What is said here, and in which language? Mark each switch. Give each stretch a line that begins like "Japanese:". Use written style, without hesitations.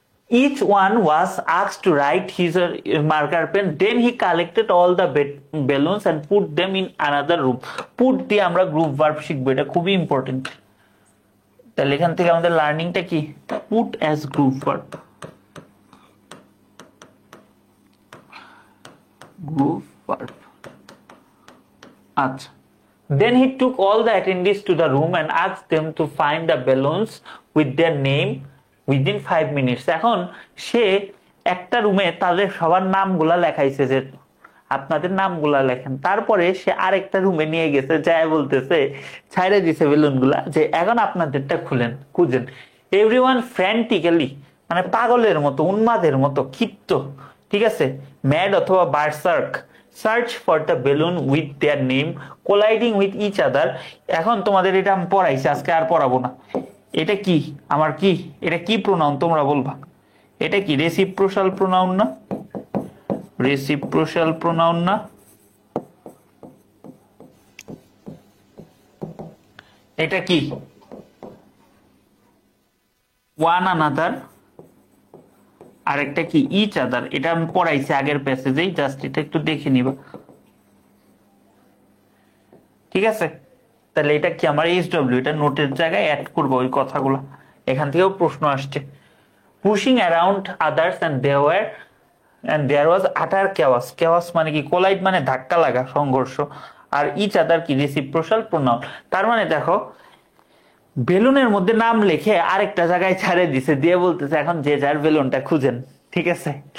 English: Each one was asked to write his marker pen. Then he collected all the balloons and put them in another room.
Bangla: Put দিয়ে আমরা group verb শিখবো, এটা খুবই important. তাহলে এখান থেকে আমাদের লার্নিংটা কি?
English: Put as group verb, group verb। আচ্ছা, then he took all the attendees to the room and asked them to find the balloons with their name within 5 minutes.
Bangla: এখন সে একটা রুমে তাদের সবার নামগুলা লেখাইছে যে আপনাদের নামগুলা লেখেন। তারপরে সে আরেকটা রুমে নিয়ে গেছে, যায় বলতেছে ছাইড়ে দিছে বেলুন গুলা যে এখন আপনাদেরটা খুঁজেন।
English: everyone frantically
Bangla: মানে পাগলের মতো, উন্মাদের মতো, ক্ষিপ্ত, ঠিক আছে।
English: Mad অথবা berserk, search for the balloon with their name colliding with each other.
Bangla: এখন তোমাদের এটা আমি পড়াইছি, আজকে আর পড়াবো না। এটা কি আমার কি, এটা কি প্রোনাউন তোমরা বলবা? এটা কি রেসিপ্রোশাল প্রোনাউন না? রেসিপ্রোশাল প্রোনাউন না? এটা কি ওয়ান আনাদার, আরেকটা কি ইচ আদার। এটা আমি পড়াইছি আগের প্যাসেজেই, জাস্ট এটা একটু দেখে নিবা, ঠিক আছে। তাহলে এটা কি আমার এইচডব্লিউ, এটা নোটের জায়গায় অ্যাড করবো ওই কথাগুলো, এখান থেকেও প্রশ্ন আসছে।
English: Pushing around others and there was utter chaos.
Bangla: chaos মানে কি, কোলাইড মানে ধাক্কা লাগা, সংঘর্ষ, আর ইচ আদার কি রেসিপ্রোশাল প্রোনাউন। তার মানে দেখো বেলুনের মধ্যে নাম লিখে আরেকটা জায়গায় ছাড়ে দিছে, দিয়ে বলতেছে এখন যে যার বেলুনটা খুঁজেন, ঠিক আছে।